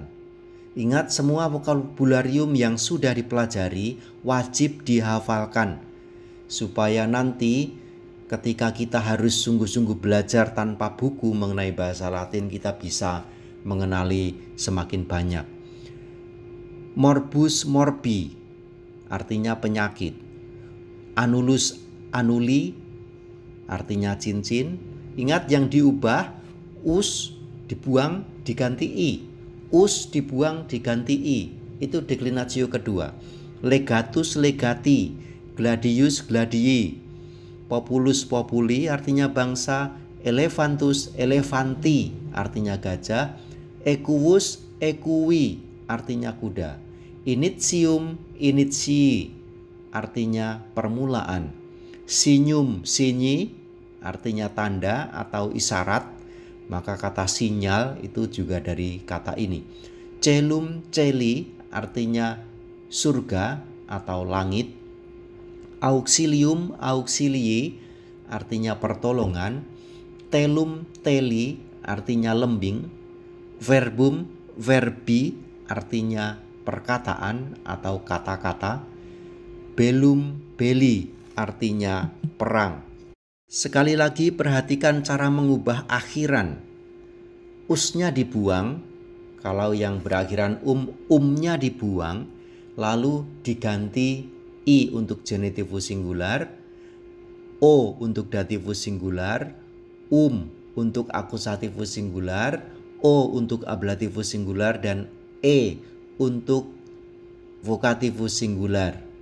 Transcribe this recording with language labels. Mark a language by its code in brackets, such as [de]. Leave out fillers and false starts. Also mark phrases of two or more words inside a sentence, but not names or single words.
[id] Ingat, semua vokabularium yang sudah dipelajari wajib dihafalkan, supaya nanti ketika kita harus sungguh-sungguh belajar tanpa buku mengenai bahasa Latin, kita bisa mengenali semakin banyak. [la] Morbus morbi [id] artinya penyakit. [la] Anulus anuli [id] artinya cincin. Ingat, yang diubah us dibuang diganti i. Us dibuang diganti i. Itu deklinatio kedua. [la] Legatus legati, gladius gladii, populus populi [id] artinya bangsa, [la] elefantus elefanti [id] artinya gajah, [la] equus equi [id] artinya kuda, [la] initium initii [id] artinya permulaan, [la] sinyum sinyi [id] artinya tanda atau isyarat, maka kata sinyal itu juga dari kata ini. [la] Celum celi [id] artinya surga atau langit. [la] Auxilium auxilii [id] artinya pertolongan. [la] Telum teli [id] artinya lembing. [la] Verbum verbi [id] artinya perkataan atau kata-kata. [la] Bellum belli [id] artinya perang. Sekali lagi perhatikan cara mengubah akhiran. Usnya dibuang, kalau yang berakhiran umnya dibuang, lalu diganti i untuk [la] genitivus singular, [id] o untuk [la] dativus singular, [id] untuk [la] akusativus singular, [id] o untuk [la] ablativus singular, [id] dan e untuk [la] vokativus singular.